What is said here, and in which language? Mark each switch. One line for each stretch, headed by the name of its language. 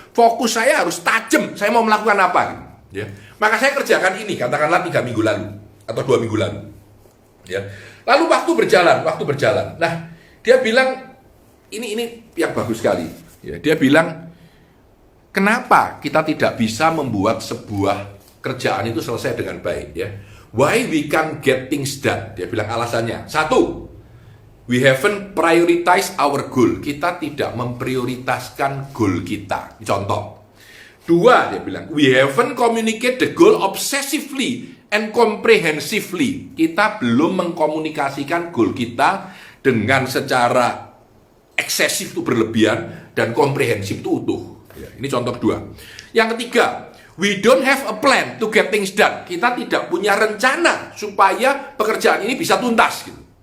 Indonesian: Fokus saya harus tajam. Saya mau melakukan apa? Ya. Maka saya kerjakan ini, katakanlah 3 minggu lalu atau 2 minggu lalu. Ya. Lalu waktu berjalan. Nah, dia bilang ini yang bagus sekali. Ya, dia bilang, kenapa kita tidak bisa membuat sebuah kerjaan itu selesai dengan baik? Ya.
English: Why we can't get things done?
Indonesian: Dia bilang alasannya.
English: 1, we haven't prioritized our goal.
Indonesian: Kita tidak memprioritaskan goal kita. Contoh.
English: 2,
Indonesian: dia bilang,
English: we haven't communicate the goal obsessively and comprehensively.
Indonesian: Kita belum mengkomunikasikan goal kita dengan secara eksesif itu berlebihan dan komprehensif itu utuh. Ya, ini contoh 2. Yang ketiga,
English: we don't have a plan to get things done.
Indonesian: Kita tidak punya rencana supaya pekerjaan ini bisa tuntas gitu.